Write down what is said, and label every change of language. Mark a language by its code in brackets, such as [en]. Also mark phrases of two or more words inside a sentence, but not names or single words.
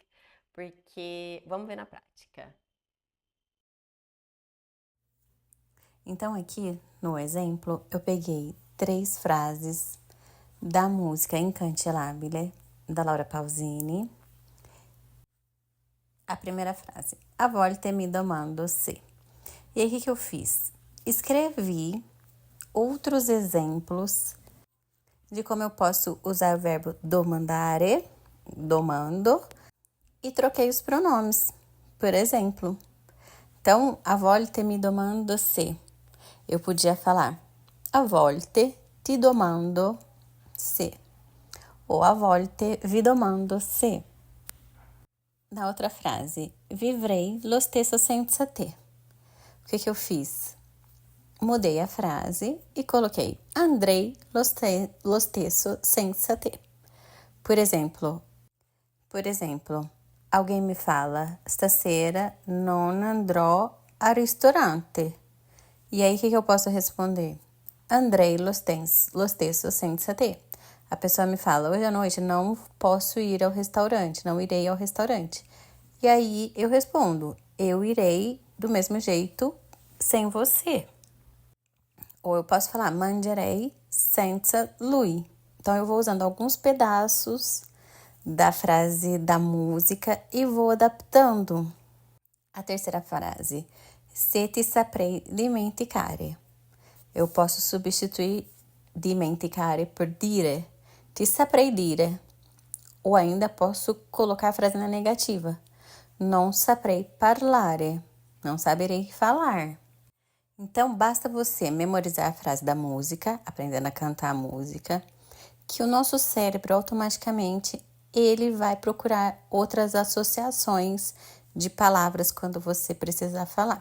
[pt] Porque vamos ver na prática. Então, aqui no exemplo, eu peguei 3 frases da música Incancelabile, da Laura Pausini. A primeira frase, [it] a volte mi domando se. [pt] E aí, o que eu fiz? Escrevi outros exemplos de como eu posso usar o verbo [it] domandare, domando, [pt] e troquei os pronomes. Por exemplo, então, [it] a volte mi domando se. [pt] Eu podia falar, [it] a volte ti domando se. Ou a volte vi domando se. [pt] Na outra frase, [it] vivrei lo stesso senza te. [pt] O que eu fiz? Mudei a frase e coloquei [it] andrei lo stesso senza te. [pt] Por exemplo, alguém me fala, [it] stasera non andrò al ristorante. [pt] E aí, o que eu posso responder? [it] Andrei lo stesso senza te. [pt] A pessoa me fala, hoje à noite não posso ir ao restaurante, não irei ao restaurante. E aí, eu respondo, eu irei do mesmo jeito sem você. Ou eu posso falar, [it] mangerei senza lui. [pt] Então, eu vou usando alguns pedaços da frase da música e vou adaptando. A terceira frase, [it] se ti saprei dimenticare. [pt] Eu posso substituir dimenticare por dire. [it] Ti saprei dire. [pt] Ou ainda posso colocar a frase na negativa. [it] Non saprei parlare. [pt] Não saberei falar. Então, basta você memorizar a frase da música, aprendendo a cantar a música, que o nosso cérebro automaticamente ele vai procurar outras associações de palavras quando você precisar falar.